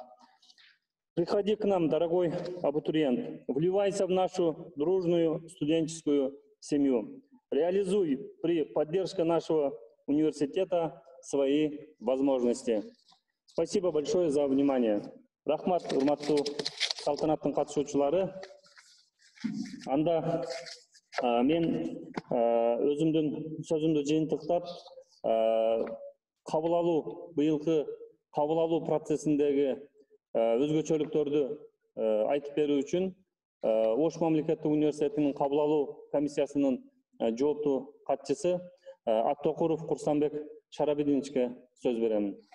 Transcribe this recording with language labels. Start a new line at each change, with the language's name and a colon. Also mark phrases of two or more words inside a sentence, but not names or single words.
Russian: Приходи к нам, дорогой абитуриент, вливайся в нашу дружную студенческую семью. Реализуй при поддержке нашего университета свои возможности. Спасибо большое за внимание.
Kyrgyz: Рахмат, урматтуу салтанаттын катышуучулары. Анда мен өзүмдүн сөзүмдү жыйынтыктап кабыл алуу, быйылкы кабыл алуу процессиндеги өзгөчөлүктөрдү айтып берүү үчүн Ош мамлекеттик университетинин кабыл алуу комиссиясынын жооптуу катчысы Аттокуров Курсанбек Шарабидиновичке сөз беремин.